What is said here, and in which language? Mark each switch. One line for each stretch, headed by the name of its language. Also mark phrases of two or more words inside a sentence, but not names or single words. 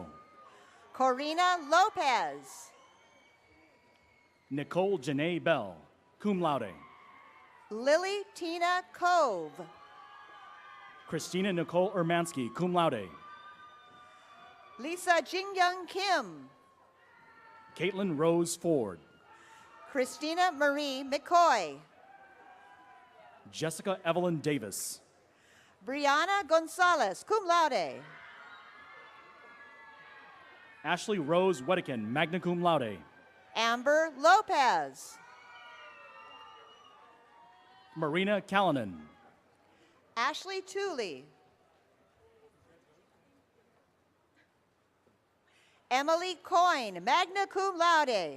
English: Corina Lopez. Nicole Janae Bell,
Latin: cum laude.
English: Lily Tina Cove. Christina Nicole Ermansky,
Latin: cum laude.
English: Lisa Jingyoung Kim. Caitlin Rose Ford. Christina Marie McCoy. Jessica Evelyn Davis. Brianna Gonzalez,
Latin: cum laude.
English: Ashley Rose Wedekin,
Latin: magna cum laude.
English: Amber Lopez. Marina Callanan. Ashley Tooley. Emily Coyne,
Latin: magna cum laude.